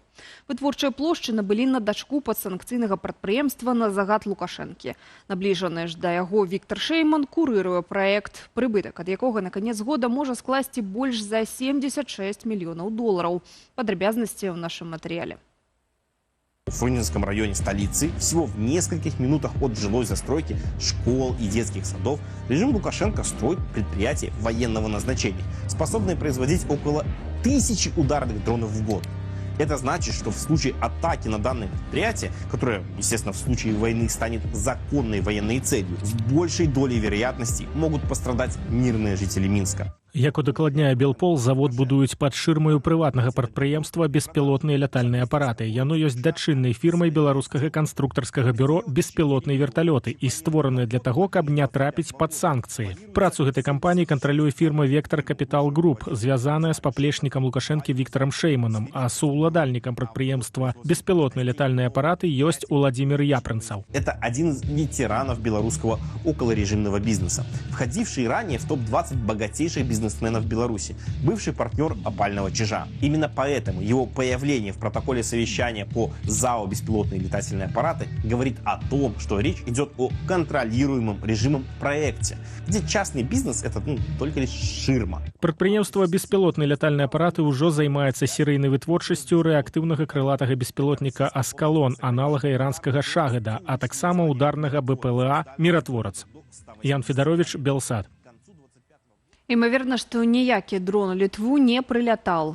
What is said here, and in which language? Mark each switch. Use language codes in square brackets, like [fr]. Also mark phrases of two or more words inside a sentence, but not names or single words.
[be] Вытворчыя плошчы набылі на дачку падсанкцыйнага прадпрыемства на загад Лукашэнкі. Набліжаны ж да яго Віктор Шейман курыруе праект, прыбытак ад якога на канец года можа скласці больш за 76 мільёнаў долараў. Падрабязнасці ў нашым матэрыяле. [ru] В Фрунзенском районе столицы, всего в нескольких минутах от жилой застройки, школ и детских садов, режим Лукашенко строит предприятия военного назначения, способные производить около 1000 ударных дронов в год. Это значит, что в случае атаки на данное предприятие, которое, естественно, в случае войны станет законной военной целью, с большей долей вероятности могут пострадать мирные жители Минска. [be] Як удакладняе Белпол, завод будуюць пад шырмаю прыватнага прадпрыемства беспілотныя лятальныя апараты. Яно ёсць дачыннай фірмай беларускага канструктарскага бюро «Беспілотныя верталёты» і створаныя для таго, каб не трапіць пад санкцыі. Працу гэтай кампаніі кантралюе фірма «Вектор Капітал Груп», звязаная з паплечнікам Лукашэнкі Вікторам Шейманам, а сууладальнікам прадпрыемства «Беспілотныя лятальныя апараты» ёсць Уладзімир Япрынцаў. [ru] Это один из ветеранов белорусского околорежимного бизнеса, входивший ранее в топ-20 богатейших бизнесменов Беларуси, бывший партнер опального чижа. Именно поэтому его появление в протоколе совещания по ЗАО «Беспилотные летательные аппараты» говорит о том, что речь идет о контролируемом режимом проекте, где частный бизнес – это только лишь ширма. [be] Прадпрыемства «Беспілотныя лятальныя апараты» ўжо займаецца серыйнай вытворчасцю рэактыўнага крылатага беспілотніка «Аскалон», аналага іранскага «Шахеда», а таксама ударнага БПЛА «Миратворац». Ян Федорович, Белсад. Імаверна, што ніякі дрон у Літву не прылятал.